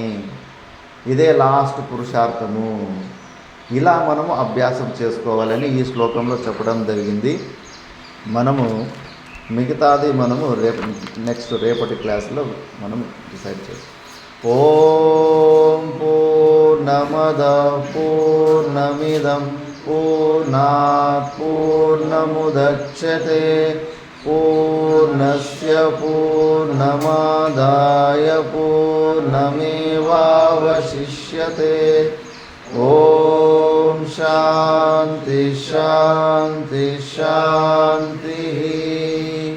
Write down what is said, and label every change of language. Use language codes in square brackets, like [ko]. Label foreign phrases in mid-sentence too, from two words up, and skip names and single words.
[te] ఇదే లాస్ట్ పురుషార్థము. ఇలా మనము అభ్యాసం చేసుకోవాలని ఈ శ్లోకంలో చెప్పడం జరిగింది. మనము మిగతాది మనము రేపటి క్లాస్లో మనం డిసైడ్ చేస్తాం. [sa] ఓం పూర్ణమద పూర్ణమిదం పూర్ణాత్ పూర్ణముదచ్యతే పూర్ణస్య పూర్ణమాదాయ పూర్ణమేవావశిష్యతే. ఓం శాంతి శాంతి శాంతి.